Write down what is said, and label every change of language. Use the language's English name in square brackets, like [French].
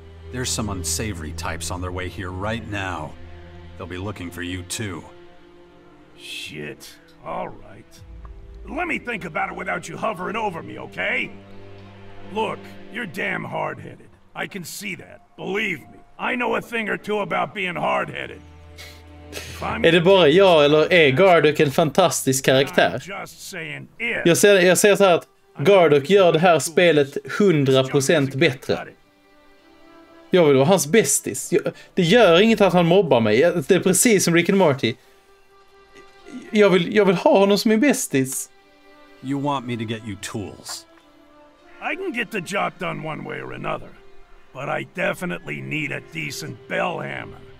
[English] There's some unsavory types on their way here right now. They'll be looking for you too. Shit. All right. Let me think about it without you hovering over me, okay? Look, you're damn hard-headed. I can see that. Believe me. I know a thing or two about being hard-headed. [Swedish] Är det bara jag eller är Gardock en fantastisk karaktär? Jag säger så här att Gardock gör det här spelet 100% bättre. Jag vill vara hans bästis. Det gör inget att han mobbar mig. Det är precis som Rick and Morty. Jag vill ha honom som min bästis. [English] You want me to get you tools? I can get the job done one way or another, but I definitely need a decent bell hammer.